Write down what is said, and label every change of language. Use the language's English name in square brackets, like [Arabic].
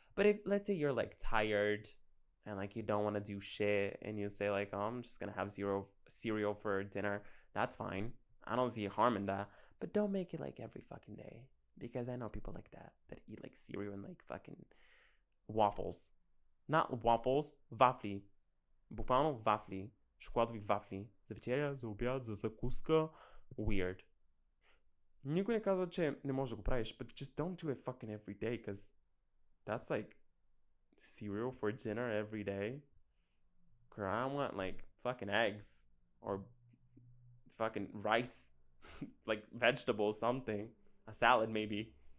[English] But if, let's say, you're like tired and like you don't want to do shit and you say, like, oh, I'm just gonna have cereal for dinner, that's fine. I don't see harm in that. But don't make it like every fucking day because I know people like that eat like cereal and like fucking waffles. Not waffles, [Bulgarian] wafli. Bukvalno wafli. Шоколадови вафли. За вечеря, за обяд, за закуска. [English] Weird. [Bulgarian] Никой не казва, че не можеш да го правиш, [English] but just don't do it fucking every day, because that's like cereal for dinner every day. Girl, I want like fucking eggs or fucking rice, like vegetables, something. A salad maybe.